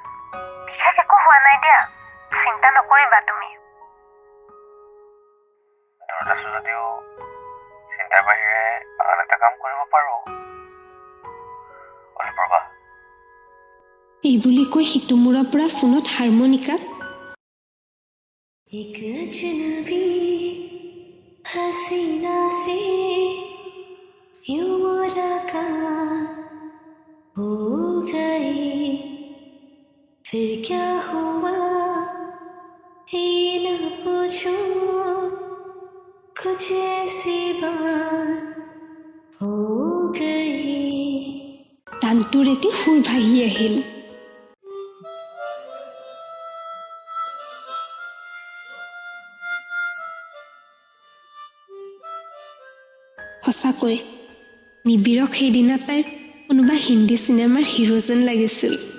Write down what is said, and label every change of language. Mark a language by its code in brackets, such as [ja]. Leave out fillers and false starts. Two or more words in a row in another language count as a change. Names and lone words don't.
[as] বিশেষ একো হোৱা নাই দিয়া, চিন্তা নকৰিবা তুমি। দূৰত আছো যদিও চিন্তাৰ বাহিৰে আন এটা কাম কৰিব পাৰো। অনুপ্ৰভা। এই বুলি কৈ সিটো মূৰৰ পৰা ফোনত হাৰমনিকা [hi] एक अजनबी हसीना से यूं मुलाकात हो गई, फिर क्या हुआ ये न पूछो, कुछ ऐसी बात हो गई। [as] গানটোৰ এটি সুৰ ভাহি আহিল। সঁচাকৈ নিবিড়ক সেইদিনা তাইৰ কোনোবা হিন্দী চিনেমাৰ হিৰো যেন লাগিছিল।